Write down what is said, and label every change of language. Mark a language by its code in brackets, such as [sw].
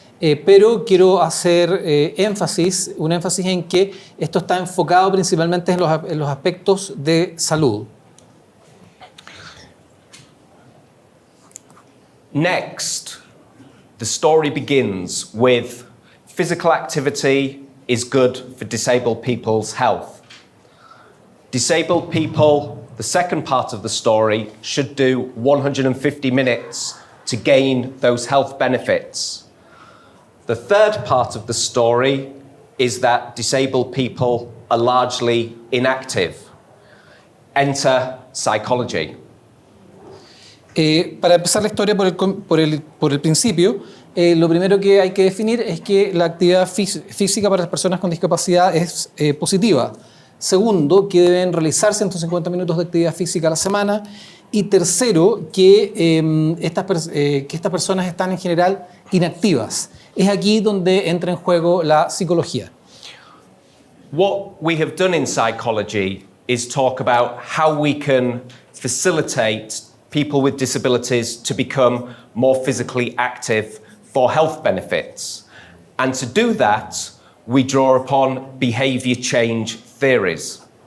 [es] Pero quiero hacer un énfasis en que esto está enfocado principalmente en los aspectos de salud. [en] Next, the story begins with physical activity is good for disabled people's health. Disabled people, the second part of the story, should do 150 minutes to gain those health benefits. The third part of the story is that disabled people are largely inactive. Enter psychology. [es] Para empezar la historia por el principio, lo primero que hay que definir es que la actividad física para las personas con discapacidad es positiva. Segundo, que deben realizar 150 minutos de actividad física a la semana. Y tercero, que estas personas están en general inactivas. Es aquí donde entra en juego la psicología. [en] What we have done in psychology is talk about how we can facilitate people with disabilities to become more physically active for health benefits. And to do that, we draw upon behavior change theories.